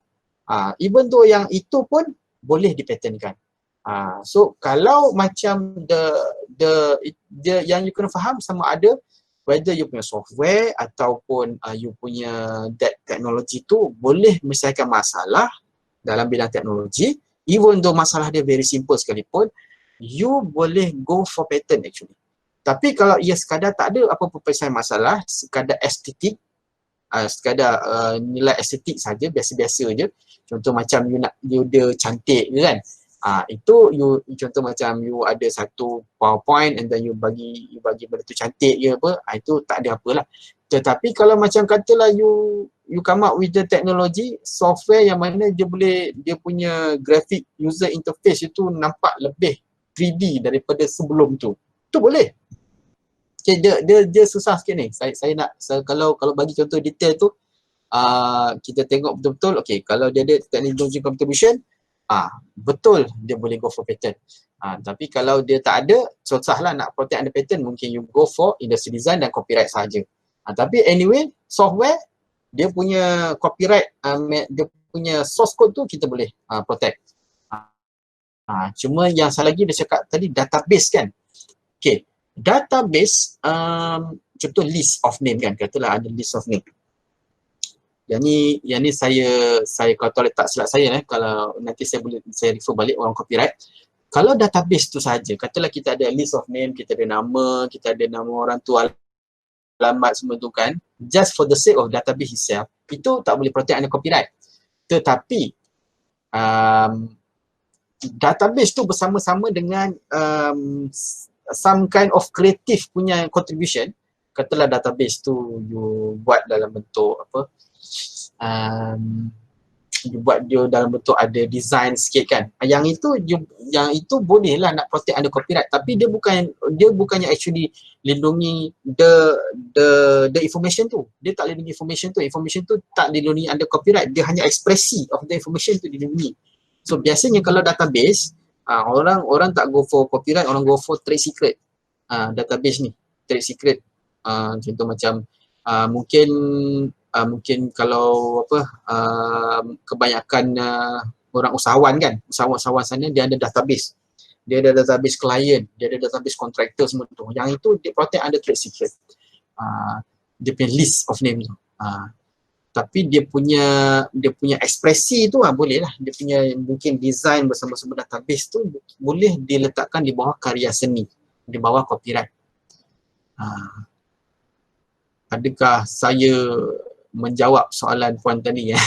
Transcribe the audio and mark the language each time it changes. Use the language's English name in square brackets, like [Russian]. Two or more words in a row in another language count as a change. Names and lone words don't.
[Malay] Even tu yang itu pun boleh dipatentkan. So kalau macam yang you kena faham sama ada whether you punya software ataupun you punya that teknologi tu boleh menyelesaikan masalah dalam bidang teknologi. [English] Even though [Malay] masalah dia [English] very simple [Malay] sekalipun, you boleh [English] go for patent actually. [Malay] Tapi kalau ia sekadar tak ada apa-apa penyelesaian masalah, sekadar estetik, sekadar nilai estetik saja, biasa-biasa je. Contoh macam you dia cantik je kan. Itu contoh macam you ada satu PowerPoint [English] and then [Malay] you bagi benda tu cantik je apa, itu tak ada apalah. Tetapi kalau macam katalah you [English] come up with the technology software [Malay] yang mana dia punya [English] graphic user interface [Malay] itu nampak lebih 3D daripada sebelum tu. Tu boleh. Dia susah sikit ni. Saya nak kalau bagi contoh detail tu kita tengok betul-betul kalau dia ada [English] technology contribution [Malay] betul dia boleh [English] go for patent. [Malay] Tapi kalau dia tak ada, susahlah nak [English] protect under patent, [Malay] mungkin you [English] go for industry design [Malay] dan copyright saja. Tapi anyway, software dia punya copyright, dia punya source code tu kita boleh protect. Cuma yang salah lagi dia cakap tadi database kan. Database, contoh [English] list of name [Malay] kan, katalah ada [English] list of name. [Malay] Yang ni saya kalau tak silap saya kalau nanti saya refer balik orang copyright. Kalau database tu saja, katalah kita ada [English] list of name, [Malay] kita ada nama orang tua, alamat semua tu kan, [English] just for the sake of database itself, [Malay] itu tak boleh protect under copyright. Tetapi database tu bersama-sama dengan [English] some kind of creative [Malay] punya contribution. Katalah database tu you buat dalam bentuk apa, you buat dia dalam bentuk ada design sikit kan, yang itu bolehlah nak [English] protect under copyright, [Malay] tapi dia bukannya actually lindungi [English] the information [Malay] tu. Dia tak lindungi information tu tak dilindungi [English] under copyright, [Malay] dia hanya ekspresi [English] of the information [Malay] tu dilindungi. So biasanya kalau database orang tak [English] go for copyright, [Malay] orang [English] go for trade secret. [Malay] Database ni [English] trade secret, [Malay] contoh macam mungkin kalau kebanyakan orang usahawan kan, usahawan sana dia ada database. Dia ada database klien, dia ada database kontraktor semua tu. Yang itu dia [English] protect under trade secret. [Malay] Dia punya [English] list of name [Malay] tu. Tapi dia punya ekspresi tu boleh lah. Dia punya mungkin design bersama-sama database tu boleh diletakkan di bawah karya seni, di bawah copyright. Adakah saya menjawab soalan puan tadi ya.